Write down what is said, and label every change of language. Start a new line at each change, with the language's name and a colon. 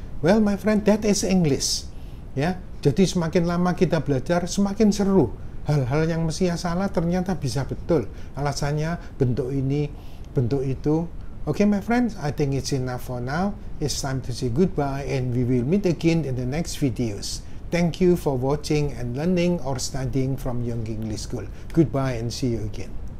English: Well my friend, that is English.
Indonesian: Ya, jadi semakin lama kita belajar semakin seru. Hal-hal yang mestinya salah ternyata bisa betul. Alasannya bentuk ini, bentuk itu.
English: Okay my friends, I think it's enough for now. It's time to say goodbye and we will meet again in the next videos. Thank you for watching and learning or studying from Young English School. Goodbye and see you again.